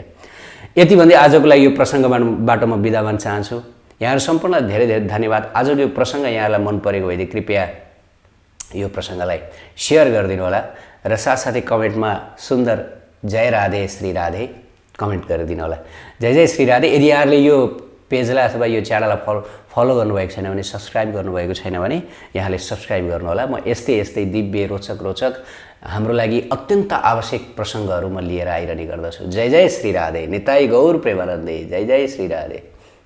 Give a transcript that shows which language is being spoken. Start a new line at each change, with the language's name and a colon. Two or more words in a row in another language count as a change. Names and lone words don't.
Nepali: यति भन्दै आजको लागि यो प्रसङ्गबाट म बिदा भन्न चाहन्छु। यहाँहरू सम्पूर्णलाई धेरै धेरै धन्यवाद। आजको यो प्रसङ्ग यहाँलाई मन परेको भएदेखि कृपया यो प्रसङ्गलाई सेयर गरिदिनु होला र साथसाथै कमेन्टमा सुन्दर जय राधे श्री राधे कमेन्ट गरिदिनु होला। जय जय श्री राधे। यदि यहाँहरूले यो पेजलाई अथवा यो च्यानललाई फलो गर्नुभएको छैन भने, सब्सक्राइब गर्नुभएको छैन भने यहाँले सब्सक्राइब गर्नुहोला। म यस्तै दिव्य रोचक हाम्रो लागि अत्यन्त आवश्यक प्रसङ्गहरू म लिएर आइरहने गर्दछु। जय जय श्री राधे। निताई गौर प्रेमानन्दे। जय जय श्री राधे।